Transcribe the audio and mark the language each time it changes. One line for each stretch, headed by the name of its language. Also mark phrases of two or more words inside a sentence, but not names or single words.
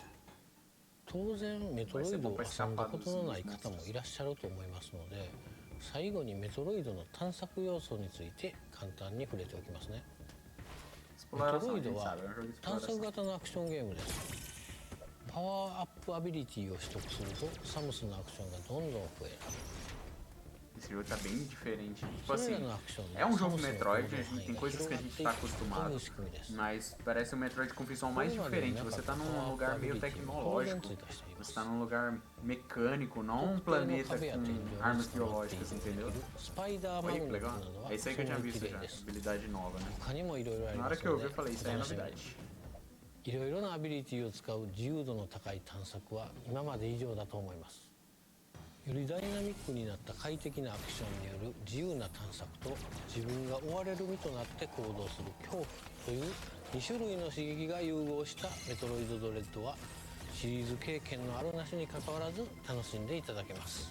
Japanese: 当然メトロイドを遊んだことのない方もいらっしゃると思いますので、最後にメトロイドの探索要素について簡単に触れておきますね。メトロイドは探索型のアクションゲームです。パワーアップアビリティを取得するとサムスのアクションがどんどん増える。
Portuguese: Esse jogo tá bem diferente. Tipo assim, é um jogo Metroid, a gente tem coisas que a gente tá acostumado, mas parece um Metroid com visual mais diferente. Você tá num lugar meio tecnológico, você tá num lugar mecânico, não um planeta com armas biológicas, entendeu? Olha que legal. É isso aí que eu tinha visto já, habilidade nova, né? Na hora que eu vi, eu falei, isso aí é novidade.
Japanese: いろいろなアビリティを使う自由度の高い探索は今まで以上だと思います。よりダイナミックになった快適なアクションによる自由な探索と自分が追われる身となって行動する恐怖という2種類の刺激が融合したメトロイドドレッドはシリーズ経験のあるなしにかかわらず楽しんでいただけます。